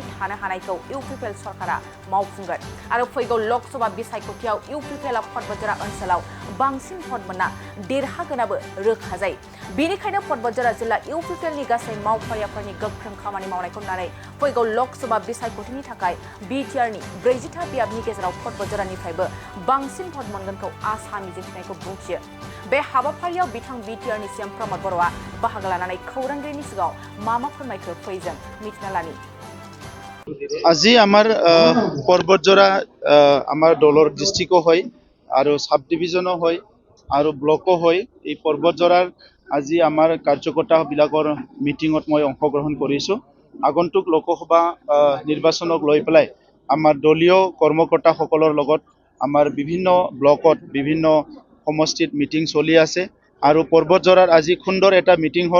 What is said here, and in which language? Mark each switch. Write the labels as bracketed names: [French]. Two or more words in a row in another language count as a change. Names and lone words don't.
[Bodo] थानो हानायखौ इउपिपिएल सरकारा मावफुंगोन आरो फैगौ लोकसभा बिसायख'थियाव इउपिपिएलआ पटबज्रा ओनसोलाव बांसिन भट मोनना देरहागोनाबो रोखा जायो बेनिखायनो पटबज्रा जिल्ला इउपिपिएलनि गासै मावफारियाफोरनि गोख्रों खामानि मावनायखौ नुनानै फैगौ लोकसभा बिसायख'थिनि थाखाय बिटिआरनि 40था बियाबनि गेजेराव पटबज्रानिफ्रायबो बांसिन भट मोनगोनखौ आसा मिजिंथिनायखौ बुंथियो बे हाबाफारियाव बिथां बिटिआरनि सिएम प्रमद बर'आ बाहागो लानानै खौरांगिरिनि सिगाङाव मा फोरमायखो फैजों मिथिना लानि [Assamese] আজি আমার পর্বতজোড়া আমার দলর ডিস্ট্রিক্টও হয় আর সাব ডিভিজনও হয় আর ব্লকও হয় এই পর্বতজোড়ার আজি আমার কার্যকর্তাবিলাকৰ মিটিঙত মই অংশগ্রহণ কৰিছো আগন্তুক লোকসভা নির্বাচনক লৈ পেলাই আমার দলীয় কর্মকর্তাসকলৰ লগত আমার বিভিন্ন ব্লকত বিভিন্ন সমষ্টিত মিটিং চলি আছে আৰু পৰ্বতজোড়াৰ আজি সুন্দৰ এটা মিটিং হল